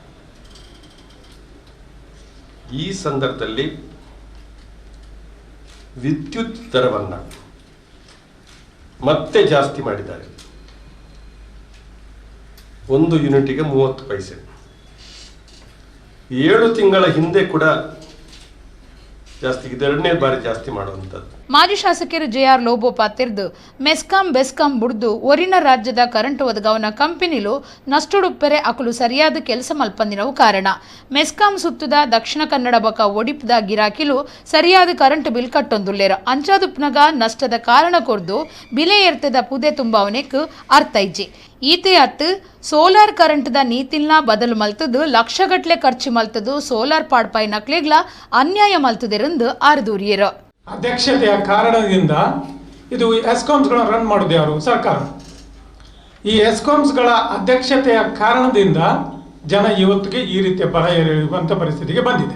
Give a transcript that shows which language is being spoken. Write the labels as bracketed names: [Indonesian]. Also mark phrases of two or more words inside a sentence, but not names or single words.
[Kannada] ಈ ಸಂದರ್ಭದಲ್ಲಿ ವಿದ್ಯುತ್ ದರವನ್ನು ಮತ್ತೆ ಜಾಸ್ತಿ ಮಾಡಿದ್ದಾರೆ. 1 ಯೂನಿಟಿಗೆ 30 ಪೈಸೆ. 7 ತಿಂಗಳ ಹಿಂದೆ ಕೂಡ ಜಾಸ್ತಿ, ಎರಡನೇ ಬಾರಿ ಜಾಸ್ತಿ ಮಾಡುವಂಥದ್ದು. [Tulu] ಮಾಜಿ ಶಾಸಕರು JR ಲೋಬೋ ಪಾತಿರ್ದು ಮೆಸ್ಕಾಂ ಬೆಸ್ಕಾಂ ಬುಡ್ದು ಒರಿನ ರಾಜ್ಯದ ಕರೆಂಟ್ ಒದಗವನ ಕಂಪನಿಲು ನಷ್ಟುಡುಪ್ಪರೆ ಅಕುಲು ಸರಿಯಾದ ಕೆಲಸ ಮಲ್ಪಂದಿನವು ಕಾರಣ. ಮೆಸ್ಕಾಂ ಸುತ್ತದ ದಕ್ಷಿಣ ಕನ್ನಡ ಬಕ ಒಡಿಪದ ಗಿರಾಕಿಲು ಸರಿಯಾದ [English] current bill [Tulu] ಕಟ್ಟೊಂದುಲ್ಲೇರ. ಅಂಚಾದುಪ್ನಗ ನಷ್ಟದ ಕಾರಣ ಕೊರ್ದು ಬಿಲೆ ಏರ್ತದ ಪುದೆ ತುಂಬವನೆಕ್ ಅರ್ಥ ಇಜ್ಜಿ. ಈತೆ ಅತ್ತು ಸೋಲಾರ್ ಕರೆಂಟ್ದ ನೀತಿಲ್ನ ಬದಲು ಮಲ್ತದು ಲಕ್ಷಗಟ್ಲೆ ಖರ್ಚು ಮಲ್ತದು ಸೋಲಾರ್ ಪಾಡ್ಪಾಯಿ ನಕ್ಲೆಗ್ಲ ಅನ್ಯಾಯ ಮಲ್ತದೆರೆಂದು ಆರ್ದೂರಿಯರು. [Kannada] ಅಧ್ಯಕ್ಷತೆಯ ಕಾರಣದಿಂದ ಇದು ಎಸ್ಕಾಮ್ಸ್ಗಳನ್ನು ರನ್ ಮಾಡೋದು ಯಾರು? ಸರ್ಕಾರ. ಈ ಎಸ್ಕಾಮ್ಸ್ಗಳ ಅಧ್ಯಕ್ಷತೆಯ ಕಾರಣದಿಂದ ಜನ ಇವತ್ತಿಗೆ ಈ ರೀತಿಯ ಬರ ಎರೆಯುವಂಥ ಪರಿಸ್ಥಿತಿಗೆ ಬಂದಿದೆ.